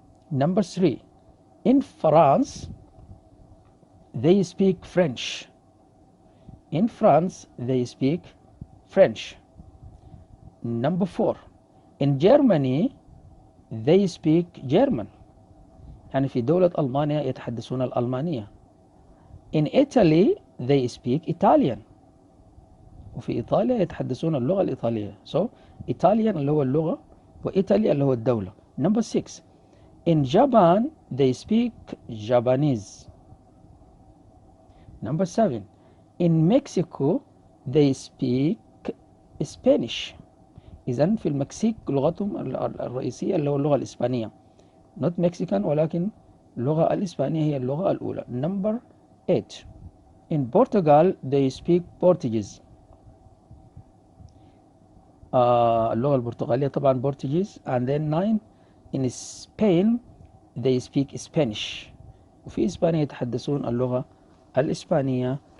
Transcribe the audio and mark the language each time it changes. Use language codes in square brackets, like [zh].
[en] Number 3, in France they speak French. In France they speak French. Number 4, in Germany they speak German. [ar] يعني في دولة ألمانيا يتحدثون الألمانية. [en] In Italy they speak Italian. [ar] وفي إيطاليا يتحدثون اللغة الإيطالية. [en] So Italian [ar] اللي هو اللغة، وإيطاليا اللي هو الدولة. [en] Number 6, in Japan they speak Japanese. Number 7, in Mexico they speak Spanish. [ar] إذن في المكسيك لغتهم الرئيسية اللي هو اللغة الإسبانية. [en] Not Mexican [ar] ولكن اللغة الإسبانية هي اللغة الأولى. [en] Number 8, in Portugal they speak Portuguese. [ar] اللغة البرتغالية طبعا Portuguese. [en] And then 9, in Spain they speak Spanish. [ar] وفي إسبانيا يتحدثون اللغة الإسبانية.